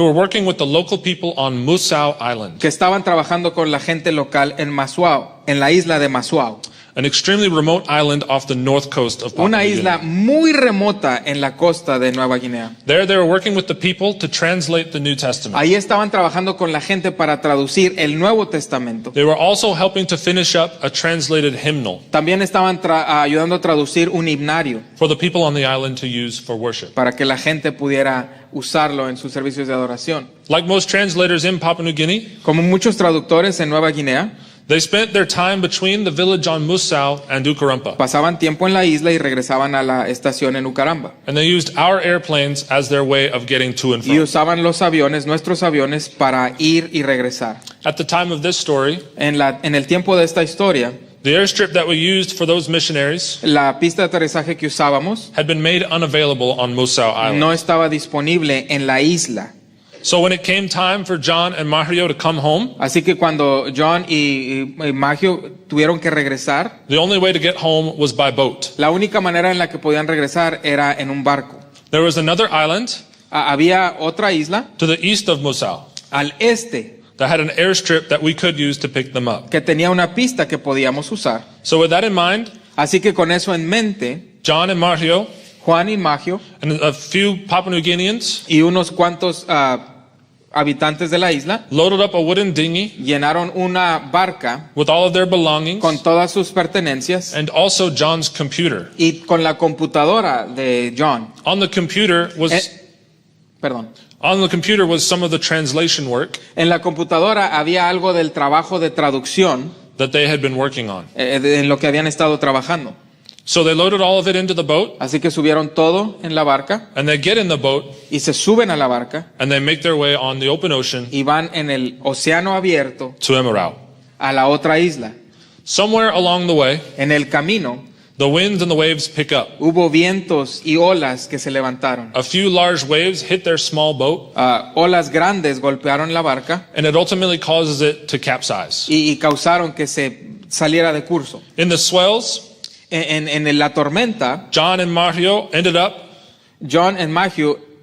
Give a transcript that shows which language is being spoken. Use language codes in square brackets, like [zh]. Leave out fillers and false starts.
[en] who were working with the local people on Musau Island, [es] que estaban trabajando con la gente local en Masuao, en la isla de Masuao, [en] an extremely remote island off the north coast of Papua [es] una [en] New [es] isla [en] Guinea. [es] muy remota en la costa de Nueva Guinea. [en] There they were working with the people to translate the New Testament. [es] Ahí estaban trabajando con la gente para traducir el Nuevo Testamento. [en] They were also helping to finish up a translated hymnal [es] También estaban ayudando a traducir un himnario [en] for the people on the island to use for worship. [es] para que la gente pudiera usarlo en sus servicios de adoración. [en] Like most translators in Papua New Guinea, [es] Como muchos traductores en Nueva Guinea, [en] They spent their time between the village on Musau and Ukarumpa, [es] Pasaban tiempo en la isla y regresaban a la estación en Ucaramba. [en] and they used our airplanes as their way of getting to and [es] Y [en] from. [es] usaban los aviones, nuestros aviones, para ir y regresar. [en] At the time of this story, [es] En el tiempo de esta historia, [en] the airstrip that we used for those missionaries [es] la pista de aterrizaje que usábamos [en] had been made unavailable on Musau Island. [es] no estaba disponible en la isla. [en] So when it came time for John and Mario to come home, [es] Así que cuando John y Magio tuvieron que regresar, [en] the only way to get home was by boat. [es] la única manera en la que podían regresar era en un barco. [en] There was another island [es] Había otra isla [en] to the east of Musau [es] al este [en] that had an airstrip that we could use to pick them up. [es] que tenía una pista que podíamos usar. [en] So with that in mind, [es] Así que con eso en mente, [en] John and Mario [es] Juan y Magio [en] and a few Papua New Guineans [es] y unos cuantos habitantes de la isla [en] loaded up a wooden dinghy [es] llenaron una barca [en] with all of their belongings [es] con todas sus pertenencias [en] and also John's computer. [es] y con la computadora de John. [en] On the computer [es] Perdón. [en] was some of the translation work [es] En la computadora había algo del trabajo de traducción [en] that they had been working on. [es] en lo que habían estado trabajando. [en] So they loaded all of it into the boat, [es] Así que subieron todo en la barca [en] and they get in the boat [es] y se suben a la barca [en] and they make their way on the open ocean [es] y van en el océano abierto [en] to Emerau. [es] a la otra isla. [en] Somewhere along the way, [es] En el camino [en] the winds and the waves pick up. [es] hubo vientos y olas que se levantaron. [en] A few large waves hit their small boat, [es] Olas grandes golpearon la barca [en] and it ultimately causes it to capsize. [es] y causaron que se saliera de curso. [en] In the swells, [es] En la tormenta, [en] John and Mario ended up [es] John y Magio